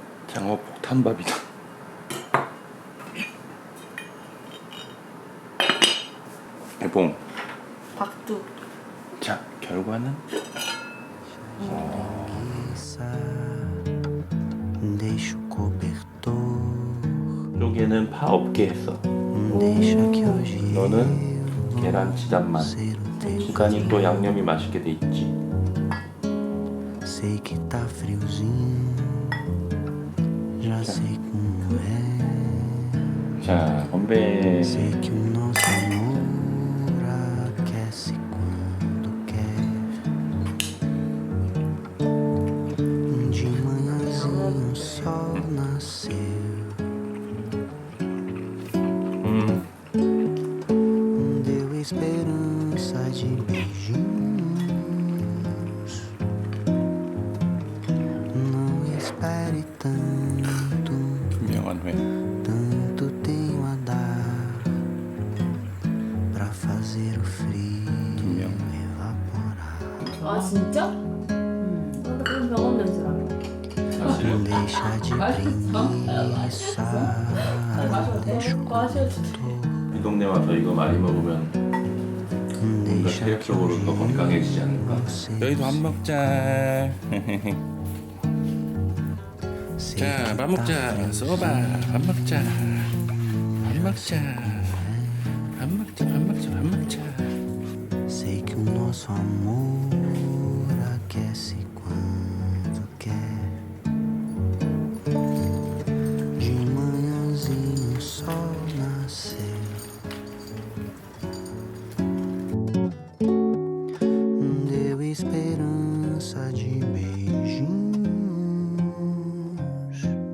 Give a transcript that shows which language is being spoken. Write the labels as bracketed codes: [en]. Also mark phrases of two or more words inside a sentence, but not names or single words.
[ko] 장어 폭탄밥이다. 봉. 박두. 자, 결과는 [pt] Deixa o cobertor. [ko] 쪽에는 파 없게 했어. [pt] Deixa que hoje [ko] 너는 계란치단만. [pt] ser o teu. [ko] 기간이 또 양념이 맛있게 돼 있지. [pt] Sei que tá friozinho. Já sei como é. [ko] 자, 건배. [pt] Sei que o nosso amor aquece quando quer. De manhãzinho o sol nasceu. Deu esperança de beijinhos. Não espere tanto. [ko] 투명한 회. [pt] Tanto tenho a dar pra fazer o frio evaporar. [ko] 아 진짜? 나도 그런 경험 냄새 나네. 사실은 [pt] Deixa de preguiça. Deixa o cobertor. [ko] 이 동네 와서 이거 많이 먹으면 뭔가 [pt] Deixa que [ko] 체력적으로 더 건강해지지 않을까? [pt] você [ko] 여기도 밥 먹자. [pt] sei [ko] 자, [pt] que [ko] 밥 [pt] tá [ko] 먹자. 써봐. 밥 먹자. 밥 먹자. 밥 먹자. 밥 먹자. 밥 먹자. [pt] Sei que o nosso amor aquece quando quer. De manhãzinho o sol nasceu. Deu esperança de beijinhos.